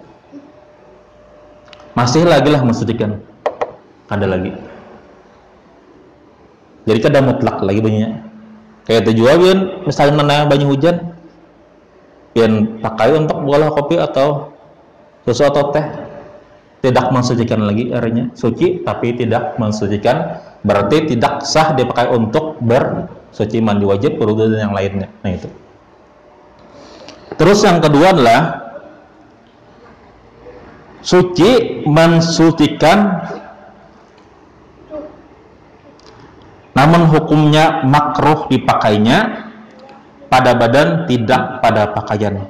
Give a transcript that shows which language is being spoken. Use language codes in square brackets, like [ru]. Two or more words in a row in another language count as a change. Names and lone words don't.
[id] Masih lagi lah mensucikan. Ada lagi. [bjn] Jadi kada mutlak lagi banyunya. Kayak itu juga pian misalnya nana banyu hujan. Pian pakai untuk olah kopi atau susu atau teh, [id] tidak mensucikan lagi airnya, suci tapi tidak mensucikan, berarti tidak sah dipakai untuk bersuci, mandi wajib, wudu dan yang lainnya. Nah itu. Terus yang kedua adalah suci mensucikan namun hukumnya makruh dipakainya pada badan, tidak pada pakaian.